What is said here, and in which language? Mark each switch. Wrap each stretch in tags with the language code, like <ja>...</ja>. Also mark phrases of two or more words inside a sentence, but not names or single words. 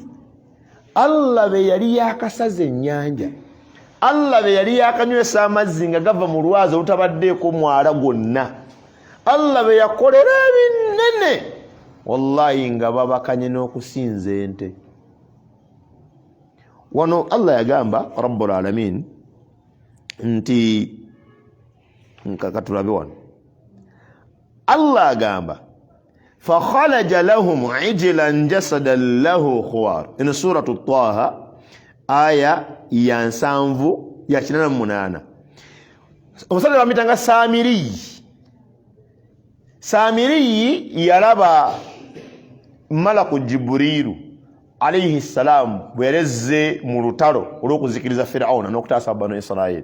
<lg>Allah be yali yakasaza ennyanja, Allah be yali yakanywesa amazzi nga gava mu lwazi olutabaddeeko mwala gwonna, Allah be yakolera ebinene, wallahi nga babakanye n'okusinza ente. Wano Allah yagamba Rabbul Alamin nti nkakatulabe wano, Allah agamba</lg> <ar>fakhalaja lahum ijlan jasadan lahu khuwar.</ar> <lg>Ino suratu Taha aya ya 7 ya 88. Omusajja bamitanga Samiri yalaba malaku Jibrilu</lg> <ar>alayhi salam</ar> <lg>bwereze mu lutalo olw'okuzikiriza Firauna n'okutaasa Banu Israili.</lg>